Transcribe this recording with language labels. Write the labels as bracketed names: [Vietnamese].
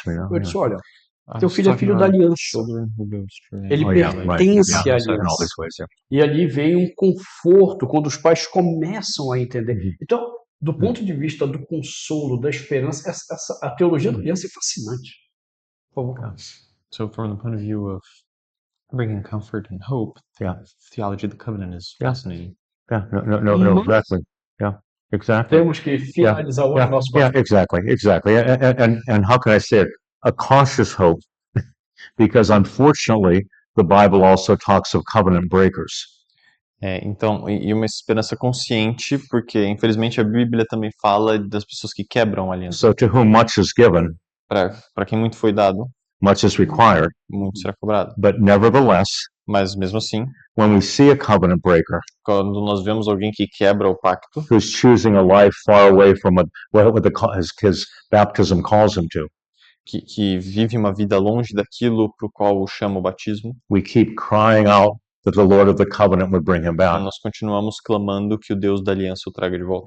[Portuguese] Eu disse, olha, teu filho é filho da aliança. Ele pertence à aliança. E ali vem um conforto quando os pais começam a entender. Então, do ponto de vista do consolo, da esperança, a teologia da aliança é fascinante. Por favor. [English] So from the point of view of bringing comfort and hope, the theology of the covenant is fascinating. No, exactly. [Portuguese] Temos que finalizar o nosso [English] exactly. And how can I say it? A cautious hope, because unfortunately, the Bible also talks of covenant breakers. [Portuguese] Então, e uma esperança consciente, porque infelizmente a Bíblia também fala das pessoas que quebram a aliança. [English] So to whom much is given, [Portuguese] para quem muito foi dado, [English] much is required. [Portuguese] Muito será cobrado. [English] But nevertheless, [Portuguese] Mas mesmo assim, [English] when we see a covenant breaker [Portuguese] quando nós vemos alguém que quebra o pacto, [English] who's choosing a life far away from what his baptism calls him to, [Portuguese] que vive uma vida longe daquilo para o qual o chama o batismo, [English] we keep crying out that the Lord of the covenant would bring him back, [Portuguese] nós continuamos clamando que o Deus da aliança o traga de volta,